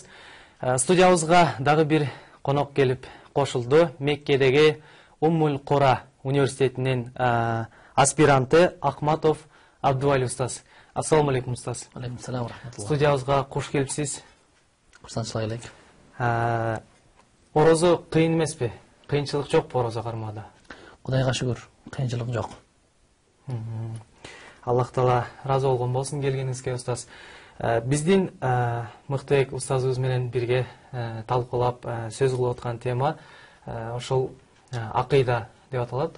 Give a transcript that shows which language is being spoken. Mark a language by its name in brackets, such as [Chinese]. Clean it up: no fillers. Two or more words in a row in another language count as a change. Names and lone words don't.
[Kyrgyz] Студиябызга дагы бир конок келип кошулду. Меккедеги Уммул Кура университетинин аспиранты Ахматов Абдували устаз. [Arabic] السلام عليكم, [Kyrgyz] устаз. [Arabic] عليكم السلام ورحمة الله. [Kyrgyz] Студиябызга куш келипсиз. Курсанчылык элек. Орозо кыйын эмеспи? Кыйынчылык жокпу орозо кармоодо? Кудайга шүгүр, кыйынчылык жок. Аллах Таала разы болгон болсун келгениңизге, устаз. Биздин Мыктыбек устазыбыз менен бирге талкуулап сөз кылып аткан тема ошол акыйда деп аталат.